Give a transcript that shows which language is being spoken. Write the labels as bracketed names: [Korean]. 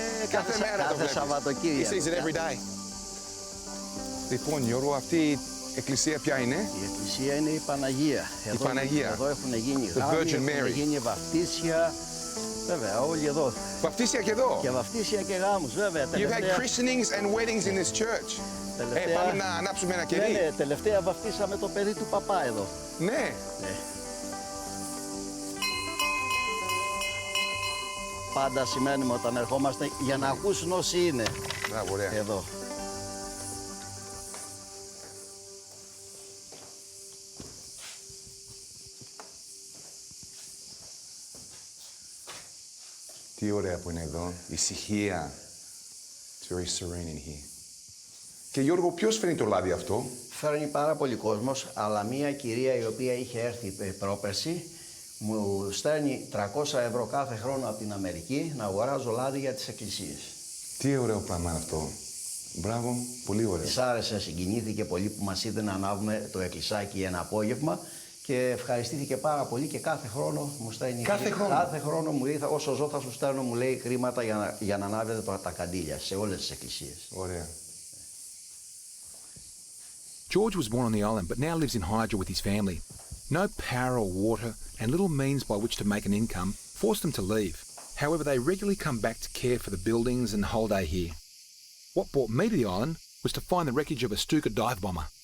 [Greek] Κάθε μέρα το βλέπεις. Σαββατοκύριακο. [English] You see it every day. [Greek] Λοιπόν, Γιώργο, αυτή η εκκλησία ποια είναι? Η εκκλησία είναι η Παναγία. Η Παναγία. Εδώ έχουν γίνει [English] The [Greek] γάμοι, [English] Virgin Mary. [Greek] έχουν γίνει βαφτίσια, Βέβαια, όλοι εδώ. Βαφτίσια και εδώ. Και βαφτίσια και γάμους, βέβαια. [English] You've had christenings and weddings in this church. [Greek] Πάμε να ανάψουμε ένα κερί. Ναι, τελευταία βαφτίσαμε το παιδί του παπά εδώ. Ναι. Πάντα σημαίνουμε όταν ερχόμαστε για να ακούσουν όσοι είναι. Μπράβο, ωραία. Εδώ. Τι ωραία που είναι εδώ. Ησυχία. [English] It's very serene in here. [Greek] Και Γιώργο, ποιος φέρνει το λάδι αυτό? Φέρνει πάρα πολύ κόσμος, αλλά μία κυρία η οποία είχε έρθει πρόπερση μου στέλνει 300 ευρώ κάθε χρόνο από την Αμερική να αγοράζω λάδι για τις εκκλησίες. Τι ωραίο πράγμα αυτό. Μπράβο, πολύ ωραίο. Της άρεσε, συγκινήθηκε πολύ που μας είδε να ανάβουμε το εκκλησάκι ένα απόγευμα και ευχαριστήθηκε πάρα πολύ και κάθε χρόνο μου στέλνει. Κάθε χρόνο μου λέει, όσο ζω θα σου στέλνω, μου λέει, χρήματα για να ανάβετε τα καντήλια σε όλες τις εκκλησίες. Ωραία. [English] George was born on the island but now lives in Hydra with his family. No power or water and little means by which to make an income forced them to leave. However, they regularly come back to care for the buildings and holiday here. What brought me to the island was to find the wreckage of a Stuka dive bomber.